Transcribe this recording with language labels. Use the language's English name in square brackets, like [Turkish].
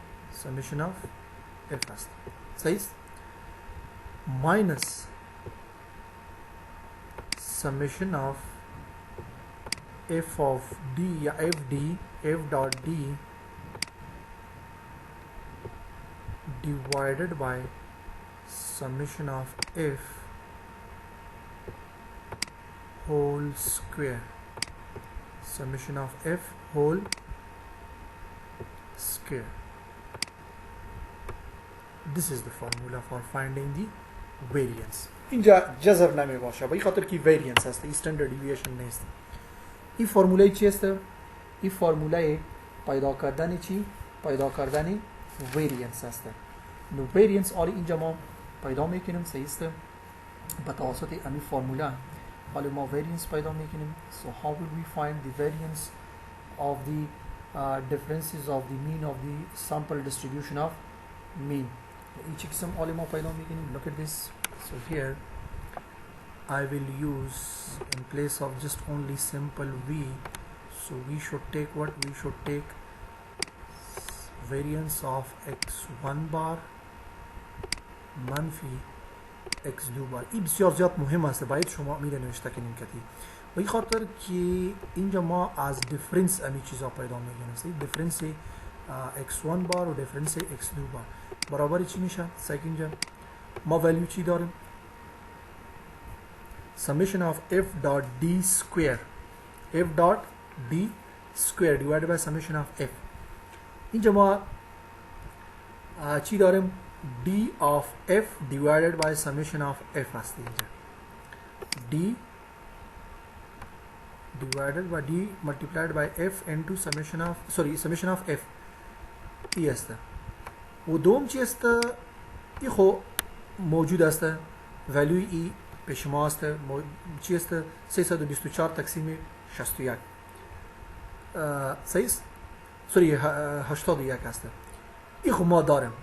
[English] summation of f first says minus summation of f of d या fd f dot d divided by summation of f whole square, summation of f whole square. This is the formula for finding the variance. [Persian] اینجا جذر نمی باشه، به این خاطر که variance هست، این standard deviation نیست. این فرموله چی است؟ این فرموله پیدا کردن چی؟ پیدا کردن variance است. نو variance آلی اینجا ما پیدا میکنیم، صحیح است؟ به توسط همین فرموله حالا ما variance پیدا میکنیم. [English] So how will we find the variance of the differences of the mean of the sample distribution of mean. [Persian] Each قسم حالا ما پیدا میکنیم. [English] Look at this. So here I will use in place of just only simple v, so we should take what? We should take variance of x1 bar منفی x2 bar. [Persian] این بسیار زیاد مهم است، باید شما میره نوشته کنیم کتی. و این خاطر که اینجا ما از دیفرنس امی چیزا پیدا میگیم. دیفرنس x1 بار و دیفرنس x2 بار برابر چی میشه؟ اینجا ما ولیو چی داریم؟ [English] summation of f dot d square, f dot d square divided by summation of f. [Persian] اینجا ما چی داریم؟ [English] d of f divided by summation of f [Persian] هست. [English] اینجا d divided by d multiplied by f into summation of, sorry, summation of f ای است. [Persian] و دوم چی است؟ ای خو موجود است، ولیوی ای پیش ما است. چی است؟ 324 تقسیم 61 صحیح، سوری 81 است. ای خو ما داریم.